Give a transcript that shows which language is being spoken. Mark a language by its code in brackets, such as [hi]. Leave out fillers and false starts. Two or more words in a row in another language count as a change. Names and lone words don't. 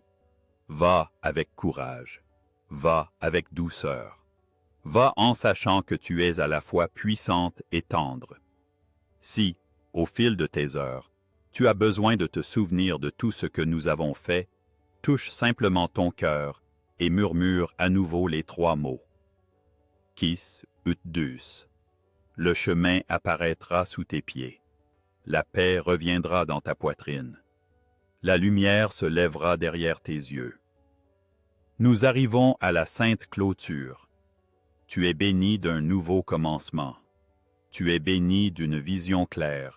[fr] Va avec courage. Va avec douceur. Va en sachant que tu es à la fois puissante et tendre. Si, au fil de tes heures, tu as besoin de te souvenir de tout ce que nous avons fait, touche simplement ton cœur et murmure à nouveau les 3 mots. [la] Quis ut Deus. [fr] Le chemin apparaîtra sous tes pieds. La paix reviendra dans ta poitrine. La lumière se lèvera derrière tes yeux. Nous arrivons à la sainte clôture. Tu es béni d'un nouveau commencement. Tu es béni d'une vision claire.